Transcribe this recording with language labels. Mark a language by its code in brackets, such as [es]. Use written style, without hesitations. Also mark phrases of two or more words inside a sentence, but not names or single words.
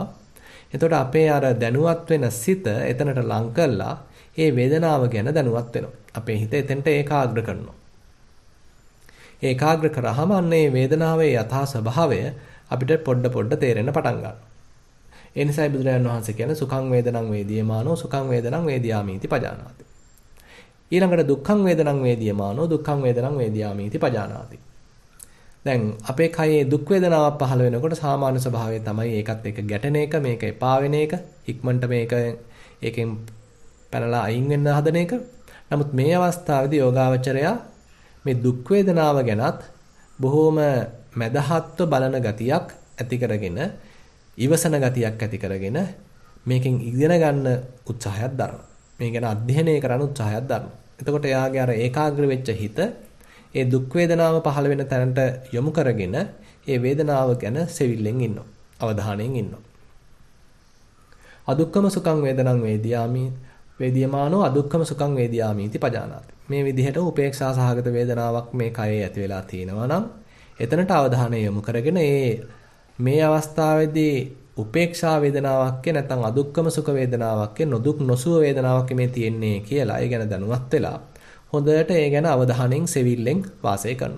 [si] එතකොට අපේ අර දැනුවත් වෙන සිත එතනට ලං කළා ඒ වේදනාව ගැන දැනුවත් වෙනවා. අපේ හිත එතනට ඒකාග්‍ර කරනවා. ඒකාග්‍ර කරාම අන්නේ වේදනාවේ යථා ස්වභාවය අපිට පොඩ තේරෙන්න පටන් ගන්නවා. ඒ නිසායි බුදුරජාණන් වහන්සේ කියන්නේ [pi] සුඛං වේදනං වේදියමානෝ සුඛං වේදනං වේදියාමීති පජානාති. ඊළඟට දුක්ඛං වේදනං වේදියමානෝ දුක්ඛං වේදනං වේදියාමීති පජානාති. [si] දැන් අපේ කයේ දුක් වේදනාවක් පහළ වෙනකොට සාමාන්‍ය ස්වභාවය තමයි ඒකත් එක්ක ගැටෙන එක, මේක එපා වෙන එක, ඉක්මනට ඒකෙන් පැනලා අයින් වෙන්න හදන එක. නමුත් මේ අවස්ථාවේදී යෝගාවචරයා මේ දුක් වේදනාව ගැනත් බොහෝම මදහත්ව බලන ගතියක් ඇති කරගෙන, ඉවසන ගතියක් ඇති කරගෙන මේකෙන් ඉගෙන ගන්න උත්සාහයක් දරනවා. මේ ගැන අධ්‍යයනය කරන්න උත්සාහයක් දරනවා. එතකොට එයාගේ අර ඒකාග්‍ර වෙච්ච හිත ඒ දුක් වේදනාව පහළ වෙන තැනට යොමු කරගෙන ඒ වේදනාව ගැන සෙවිල්ලෙන් ඉන්නවා. අවධානයෙන් ඉන්නවා. [pi] අදුක්කම සුඛං වේදනං වේදියමානෝ අදුක්කම සුඛං වේදියාමීති පජානාති. [si] මේ විදිහට උපේක්ෂා සහගත වේදනාවක් මේ කයේ ඇති වෙලා තියෙනවා නම් එතනට අවධානය යොමු කරගෙන මේ අවස්ථාවේදී උපේක්ෂා වේදනාවක් නැත්නම් අදුක්කම සුඛ වේදනාවක් නොදුක් නොසුව වේදනාවක් මේ තියෙන්නේ කියලා ඒ ගැන දැනුවත් වෙලා හොඳට ඒ ගැන අවධානයෙන් සෙවිල්ලෙන් වාසය කරනවා.